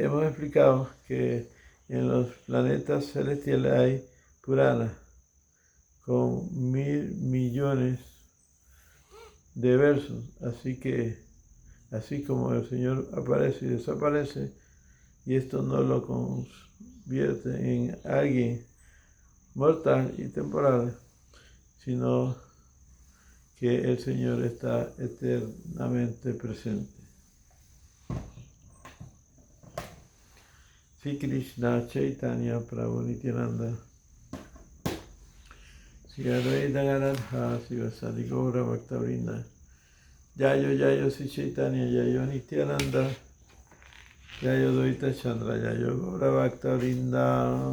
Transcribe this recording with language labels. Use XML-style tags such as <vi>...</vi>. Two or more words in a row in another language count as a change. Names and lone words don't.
<es>Hemos explicado que en los planetas celestiales hay Puranas con 1.000 millones de versos, así como el Señor aparece y desaparece, y esto no lo convierte en alguien mortal y temporal, sino que el Señor está eternamente presente.</es> <sa>श्री कृष्ण चैतन्य प्रभु नित्यानन्द श्री अद्वैत गदाधर श्रीवासादि गौर भक्तवृन्द जयो जयो श्री चैतन्य जयो नित्यानन्द जयो द्वैत चन्द्र जयो गौर भक्तवृन्द</sa>